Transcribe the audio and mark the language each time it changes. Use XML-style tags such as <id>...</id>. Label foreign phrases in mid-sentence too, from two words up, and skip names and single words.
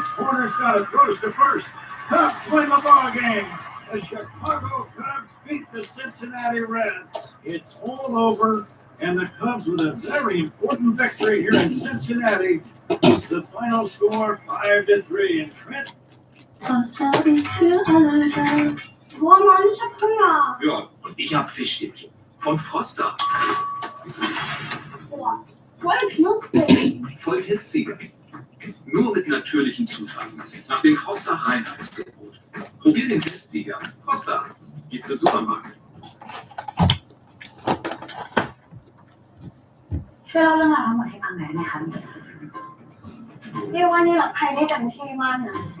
<en>Corner's got it. Throws to first. Cubs win the ball game. The Chicago Cubs beat the Cincinnati Reds. It's all over. And the Cubs with a very important victory here in Cincinnati. The final score 5-3. And Trent.</en> <de>Ja, und ich hab Fischstäbchen. Von Froster. Boah, voll knusprig. Voll Testsieger. Nur mit natürlichen Zutaten. Nach dem Froster Reinheitsgebot. Probier den Testsieger. Froster. Gibt's im Supermarkt.</de> <th>ช่วยเล่าเรื่องราวทั้งหมดให้ฟังหน่อยนะคะเรียกว่านี่หลับใครได้เต็มที่มากนะ</th>